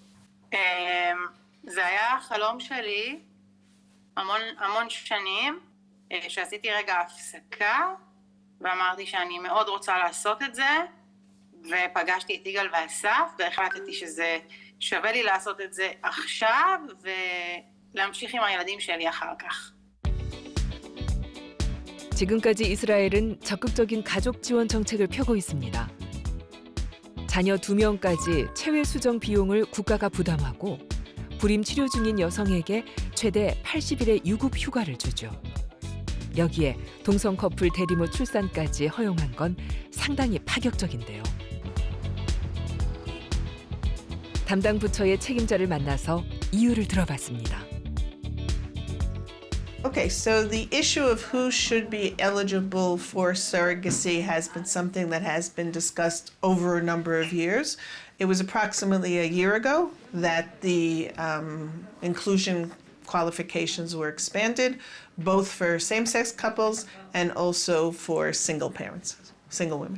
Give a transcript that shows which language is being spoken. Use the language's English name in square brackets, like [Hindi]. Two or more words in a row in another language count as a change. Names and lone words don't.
[Hebrew] זה היה החלום שלי המון שנים, שעשיתי רגע הפסקה, ואמרתי שאני מאוד רוצה לעשות את זה, ופגשתי את יגאל ואסף, והחלטתי שזה שווה לי לעשות את זה עכשיו, ולהמשיך עם הילדים שלי אחר כך. [Korean] 지금까지 이스라엘은 적극적인 가족 지원 정책을 펴고 있습니다. 자녀 2명까지 체외 수정 비용을 국가가 부담하고 불임 치료 중인 여성에게 최대 80일의 유급 휴가를 주죠. 여기에 동성 커플 대리모 출산까지 허용한 건 상당히 파격적인데요. 담당 부처의 책임자를 만나서 이유를 들어봤습니다. [English] Okay, so the issue of who should be eligible for surrogacy has been something that has been discussed over a number of years. It was approximately a year ago that the inclusion qualifications were expanded, both for same-sex couples and also for single parents, single women.